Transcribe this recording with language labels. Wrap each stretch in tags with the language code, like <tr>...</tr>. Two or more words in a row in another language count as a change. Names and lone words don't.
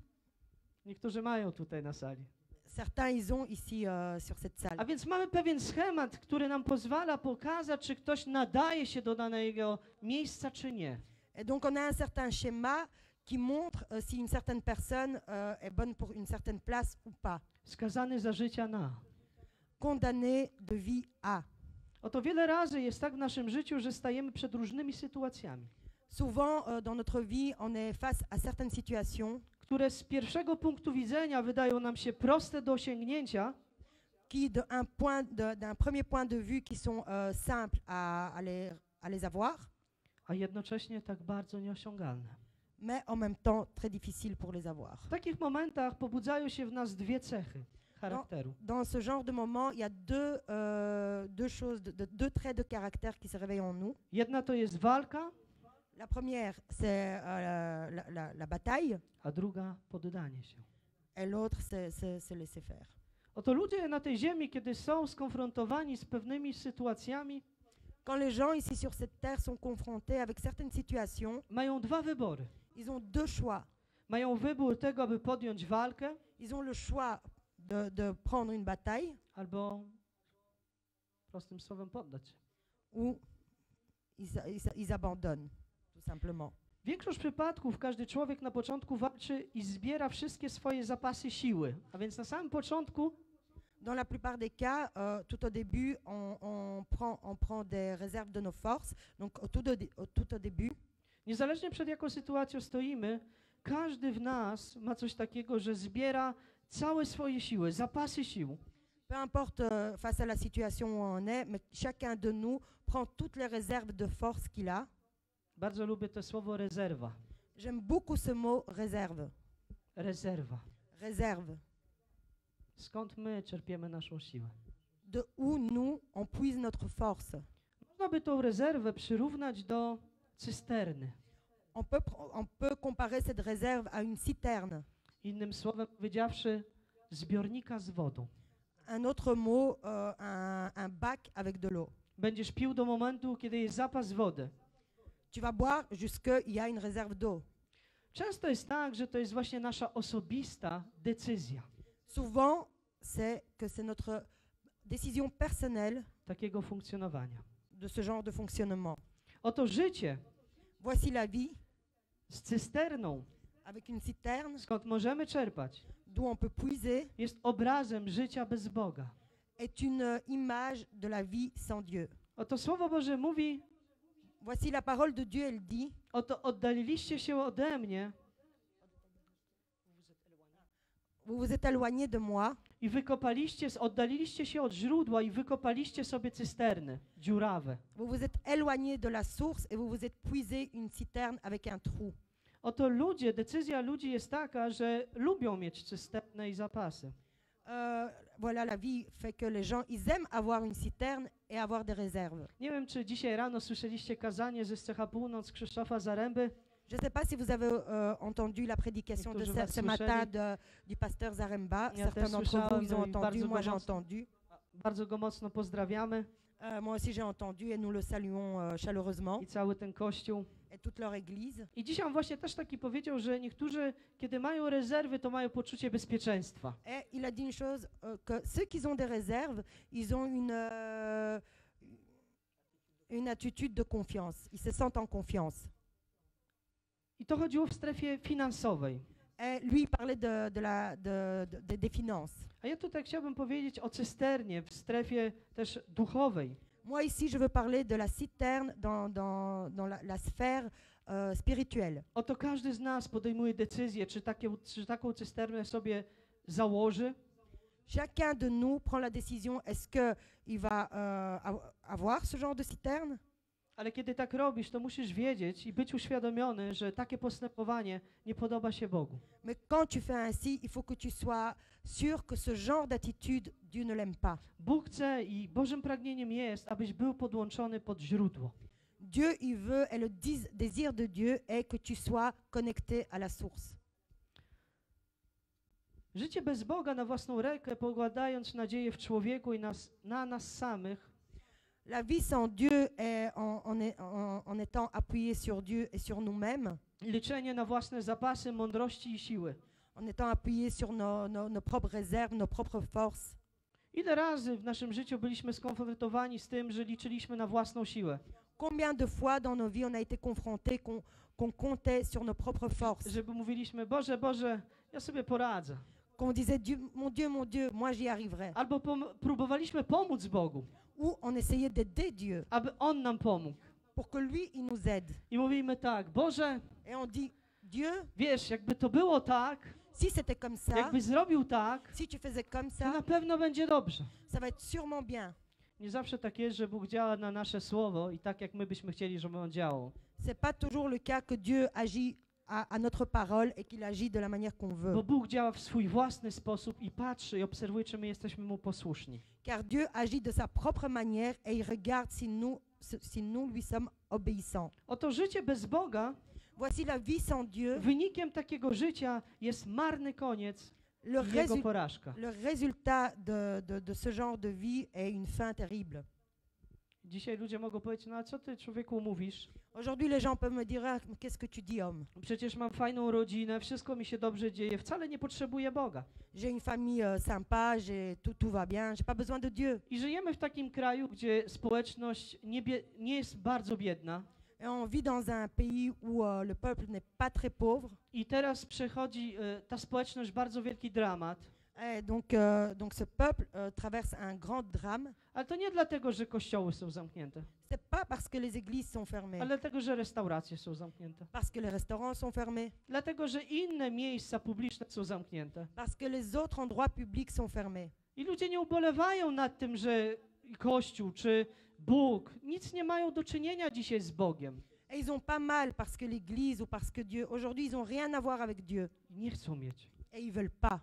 <pl>Niektórzy mają tutaj na sali.</pl> <fr>Certains ils ont ici sur cette salle.</fr> <pl>A więc mamy pewien schemat, który nam pozwala pokazać, czy ktoś nadaje się do danego miejsca, czy nie.</pl> <fr>Et donc on a un certain schéma qui montre si une certaine personne est bonne pour une certaine place ou pas.</fr> <pl>Skazany za życia na.</pl> <fr>Condamné de vie à.</fr> <pl>Oto wiele razy jest tak w naszym życiu, że stajemy przed różnymi sytuacjami.</pl> <fr>Souvent dans notre vie, on est face à certaines situations</fr> <pl>które z pierwszego punktu widzenia wydają nam się proste do osiągnięcia,</pl> <fr>qui d'un premier point de vue qui sont simples à les avoir,</fr> <pl>a jednocześnie tak bardzo nieosiągalne.</pl> <fr>mais en même temps très difficiles pour les avoir.</fr> <pl>W takich momentach pobudzają się w nas dwie cechy charakteru.</pl> <fr>Dans ce genre de moment, il y a deux choses, deux traits de caractère qui se réveillent en nous.</fr> <pl>Jedna to jest walka,</pl> <fr>La première, c'est la bataille,</fr> <pl>a druga poddanie się.</pl> <fr>et l'autre, c'est se laisser faire.</fr> <pl>Oto ludzie na tej ziemi, kiedy są skonfrontowani z pewnymi sytuacjami,</pl> <fr>Quand les gens ici sur cette terre sont confrontés avec certaines situations,</fr> <pl>mają dwa wybory.</pl> <fr>ils ont deux choix.</fr> <pl>Mają wybór tego, aby podjąć walkę,</pl> <fr>Ils ont le choix de prendre une bataille</fr> <pl>albo prostym słowem poddać się.</pl> <fr>ou ils abandonnent, tout simplement.</fr> <pl>Większość przypadków każdy człowiek na początku walczy i zbiera wszystkie swoje zapasy siły. A więc na samym początku</pl> <fr>Dans la plupart des cas, tout au début, on prend des réserves de nos forces. Donc tout au début,</fr> <pl>niezależnie przed jaką sytuacją stoimy, każdy w nas ma coś takiego, że zbiera całe swoje siły, zapasy sił.</pl> <fr>peu importe face à la situation où on est, mais chacun de nous prend toutes les réserves de force qu'il a.</fr> <pl>Bardzo lubię to słowo rezerwa.</pl> <fr>J'aime beaucoup ce mot réserve.</fr> <pl>Rezerwa.</pl> <fr>Réserve.</fr> <pl>Skąd my czerpiemy naszą siłę?</pl> <fr>De où nous, on puise notre force.</fr> <pl>Można by tą rezerwę przyrównać do cysterny.</pl> <fr>On peut comparer cette réserve à une citerne.</fr> <pl>Innym słowem powiedziawszy, zbiornika z wodą.</pl> <fr>Un autre mot, un bac avec de l'eau.</fr> <pl>Będziesz pił do momentu, kiedy jest zapas wody.</pl> <fr>Tu vas boire jusqu'il y a une réserve d'eau.</fr> <pl>Często jest tak, że to jest właśnie nasza osobista decyzja</pl> <fr>Souvent, c'est notre décision personnelle</fr> <pl>takiego funkcjonowania.</pl> <fr>de ce genre de fonctionnement.</fr> <pl>Oto życie</pl> <fr>Voici la vie</fr> <pl>z cysterną,</pl> <fr>avec une citerne</fr> <pl>skąd możemy czerpać,</pl> <fr>d'où on peut puiser,</fr> <pl>jest obrazem życia bez Boga.</pl> <fr>est une image de la vie sans Dieu.</fr> <pl>Oto Słowo Boże mówi,</pl> <fr>Voici la parole de Dieu, elle dit,</fr> <pl>oto oddaliliście się ode mnie</pl> <fr>vous vous êtes éloignés de moi</fr> <pl>i oddaliliście się od źródła i wykopaliście sobie cysterny dziurawe.</pl> <fr>vous vous êtes éloignés de la source et vous vous êtes puisé une citerne avec un trou.</fr> <pl>Oto decyzja ludzi jest taka, że lubią mieć cysternę i zapasy.</pl> <fr>Voilà, la vie fait que les gens, ils aiment avoir une citerne et avoir des réserves.</fr> <pl>Nie wiem, czy dzisiaj rano słyszeliście kazanie ze Scecha Północ Krzysztofa Zaręby.</pl> <fr>Je ne sais pas si vous avez entendu la prédication de ce matin du pasteur Zaremba. Certains d'entre vous, ils ont entendu, moi j'ai entendu.</fr> <pl>Bardzo go mocno pozdrawiamy.</pl> <fr>Moi aussi j'ai entendu et nous le saluons chaleureusement.</fr> <pl>I cały ten kościół.</pl> <fr>Et toute leur église.</fr> <pl>I dzisiaj on właśnie też taki powiedział, że niektórzy, kiedy mają rezerwy, to mają poczucie bezpieczeństwa.</pl> <fr>Et il a dit une chose, que ceux qui ont des réserves, ils ont une attitude de confiance. Ils se sentent en confiance.</fr> <pl>I to chodziło w strefie finansowej.</pl> <fr>Et lui, il parlait des finances.</fr> <pl>A ja tutaj chciałbym powiedzieć o cysternie w strefie też duchowej.</pl> <fr>Moi ici, je veux parler de la citerne dans la sphère spirituelle.</fr> <pl>Oto każdy z nas podejmuje decyzję, czy taką cysternę sobie założy.</pl> <fr>Chacun de nous prend la décision, est-ce qu'il va avoir ce genre de citerne?</fr> <pl>Ale kiedy tak robisz, to musisz wiedzieć i być uświadomiony, że takie postępowanie nie podoba się Bogu.</pl> <fr>Mais quand tu fais ainsi, il faut que tu sois sûr que ce genre d'attitude, Dieu ne l'aime pas.</fr> <pl>Bóg chce i Bożym pragnieniem jest, abyś był podłączony pod źródło.</pl> <fr>Dieu, il veut, et le désir de Dieu est que tu sois connecté à la source.</fr> <pl>Życie bez Boga na własną rękę, pokładając nadzieję w człowieku i na nas samych,</pl> <fr>La vie sans Dieu est en étant appuyé sur Dieu et sur nous-mêmes,</fr> <pl>liczenie na własne zapasy mądrości i siły.</pl> <fr>en étant appuyé sur nos propres réserves, nos propres forces.</fr> <pl>Ile razy w naszym życiu byliśmy skonfrontowani z tym, że liczyliśmy na własną siłę?</pl> <fr>Combien de fois dans nos vies on a été confrontés qu'on comptait sur nos propres forces,</fr> <pl>Żeby mówiliśmy, Boże, Boże, ja sobie poradzę.</pl> <fr>qu'on disait mon Dieu, moi j'y arriverai.</fr> <pl>Albo próbowaliśmy pomóc Bogu,</pl> <fr>Ou on essayait d'aider Dieu</fr> <pl>aby On nam pomógł.</pl> <fr>pour que lui, il nous aide.</fr> <pl>I mówimy tak, Boże,</pl> <fr>Et on dit, Dieu,</fr> <pl>wiesz, jakby to było tak,</pl> <fr>si c'était comme ça,</fr> <pl>jakbyś zrobił tak,</pl> <fr>si tu faisais comme</fr> <pl>to na</pl> <fr>ça,</fr> <pl>pewno będzie dobrze.</pl> <fr>ça va être sûrement bien.</fr> <pl>Nie zawsze tak jest, że Bóg działa na nasze słowo i tak, jak my byśmy chcieli, żeby On działał.</pl> <fr>C'est pas toujours le cas que Dieu agit à notre parole et qu'il agit de la manière qu'on veut.</fr> <pl>Bo Bóg działa w swój własny sposób i patrzy i obserwuje, czy my jesteśmy Mu posłuszni.</pl> <fr>Car Dieu agit de sa propre manière et il regarde si nous lui sommes obéissants.</fr> <pl>Oto życie bez Boga,</pl> <fr>Voici la vie sans Dieu.</fr> <pl>wynikiem takiego życia jest marny koniec</pl> <fr>Le,</fr> <pl>i Jego porażka.</pl> <fr>le résultat de ce genre de vie est une fin terrible.</fr> <pl>Dzisiaj ludzie mogą powiedzieć, no a co ty, człowieku, mówisz?</pl> <fr>Aujourd'hui, les gens peuvent me dire, ah, mais qu'est-ce que tu dis, homme?</fr> <pl>Przecież mam fajną rodzinę, wszystko mi się dobrze dzieje, wcale nie potrzebuję Boga.</pl> <fr>J'ai une famille sympa, tout va bien, j'ai pas besoin de Dieu.</fr> <pl>I żyjemy w takim kraju, gdzie społeczność nie jest bardzo biedna.</pl> <fr>Et on vit dans un pays où le peuple n'est pas très pauvre.</fr> <pl>I teraz przechodzi ta społeczność bardzo wielki dramat.</pl> <fr>Et donc ce peuple traverse un grand drame.</fr> <pl>Ale to nie dlatego, że kościoły są zamknięte,</pl> <fr>C'est pas parce que les églises sont fermées,</fr> <pl>ale dlatego, że restauracje są zamknięte.</pl> <fr>parce que les restaurants sont fermés,</fr> <pl>Dlatego, że inne miejsca publiczne są zamknięte.</pl> <fr>parce que les autres endroits publics sont fermés.</fr> <pl>I ludzie nie ubolewają nad tym, że Kościół czy Bóg nic nie mają do czynienia dzisiaj z Bogiem.</pl> <fr>Et ils ont pas mal parce que l'église ou parce que Dieu, aujourd'hui, ils ont rien à voir avec Dieu.</fr> <pl>I nie chcą mieć.</pl> <fr>Et ils veulent pas.</fr>